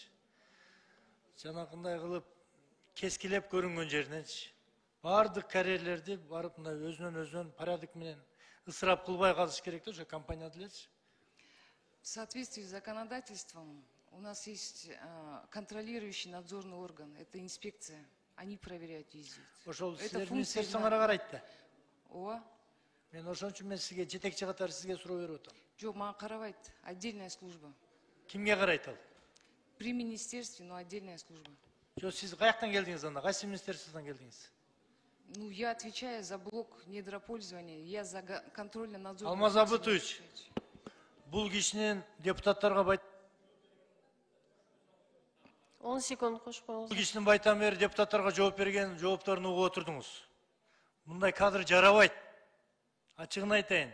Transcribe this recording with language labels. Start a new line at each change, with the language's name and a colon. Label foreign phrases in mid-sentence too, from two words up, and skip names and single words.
Kyrgyz: Жанакындай кылып кескилеп көрүнгөн жериненчи. Бардык карьерлерди барып мындай өзүнөн порядок менен ысырап кылбай казыш керек да, ошо компания делечи.
Russian: В соответствии с законодательством у нас есть контролирующий надзорный орган, это инспекция. Они проверяют везде.
Kyrgyz: Ошол сиздердин министрлигиңерге карайт да. Ооба. Мен ошон үчүн мен сизге жетекчи катары сизге суроо берип атам. Жок, мага карабайт.
Russian: Отдельная служба.
Kyrgyz: Кимге карайт ал?
Russian: При министерстве, но отдельная служба.
Kyrgyz: Жок, сиз каяктан келдиңиз анда? Кайсы министерстводон келдиңиз?
Russian: Ну, я отвечаю за блок недропользования, я за контрольно-надзорный.
Kyrgyz: Алмаз Абытович, бул кишинин депутаттарга 10 секунд кошуп коюңуз. Бул кишинин байтан бери депутаттарга жооп берген жоопторун угуп отурдуңуз. Мындай кадр жарабайт. Ачыгын айтайын.